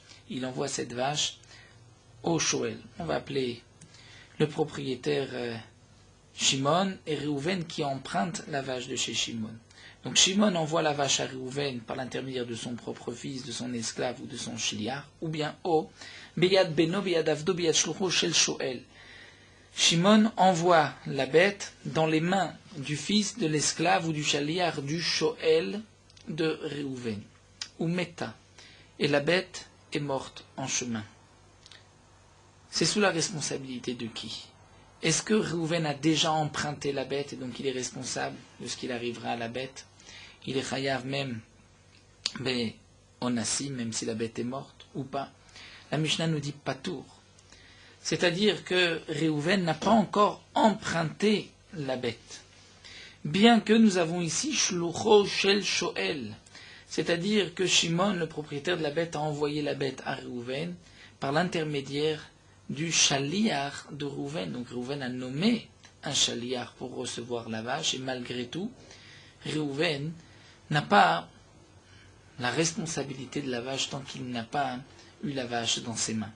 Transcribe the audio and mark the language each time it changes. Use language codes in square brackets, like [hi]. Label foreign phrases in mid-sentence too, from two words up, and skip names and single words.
[fr] Il envoie cette vache au Shoel. On va appeler le propriétaire Shimon et Réhouven qui emprunte la vache de chez Shimon. Donc Shimon envoie la vache à Réhouven par l'intermédiaire de son propre fils, de son esclave ou de son shliach, ou bien [he] ביד בנו, ביד עבדו, ביד שלוחו, של שואל. [fr] Shimon envoie la bête dans les mains du fils, de l'esclave ou du shliach du Shoel de Réhouven, ou Meta, et la bête est morte en chemin. C'est sous la responsabilité de qui? Est-ce que Réhouven a déjà emprunté la bête et donc il est responsable de ce qu'il arrivera à la bête? Il est chayav même, mais onassi, même si la bête est morte ou pas. La Mishnah nous dit patour. C'est-à-dire que Réhouven n'a pas encore emprunté la bête. Bien que nous avons ici [he] שלוחו של שואל, [fr] c'est-à-dire que Shimon, le propriétaire de la bête, a envoyé la bête à Réhouven par l'intermédiaire du shaliach de Réhouven. Donc Réhouven a nommé un shaliach pour recevoir la vache, et malgré tout, Réhouven n'a pas la responsabilité de la vache tant qu'il n'a pas eu la vache dans ses mains.